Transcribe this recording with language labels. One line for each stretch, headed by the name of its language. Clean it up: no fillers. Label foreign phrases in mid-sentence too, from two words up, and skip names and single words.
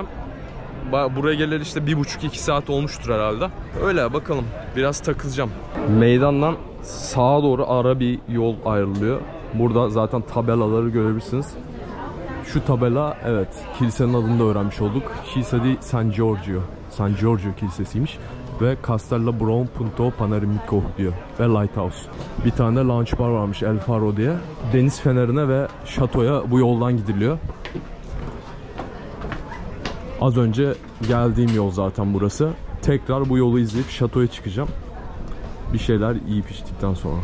Turkish: Buraya geleli işte 1,5-2 saat olmuştur herhalde. Öyle bakalım. Biraz takılacağım. Meydandan sağa doğru ara bir yol ayrılıyor. Burada zaten tabelaları görebilirsiniz. Şu tabela, evet, kilisenin adını da öğrenmiş olduk. Chiesa di San Giorgio. San Giorgio Kilisesi'ymiş. Ve Castello Brown Punto Panoramico diyor. Ve Lighthouse. Bir tane de lounge bar varmış, El Faro diye. Deniz fenerine ve şatoya bu yoldan gidiliyor. Az önce geldiğim yol zaten burası. Tekrar bu yolu izleyip şatoya çıkacağım. Bir şeyler yiyip içtikten sonra.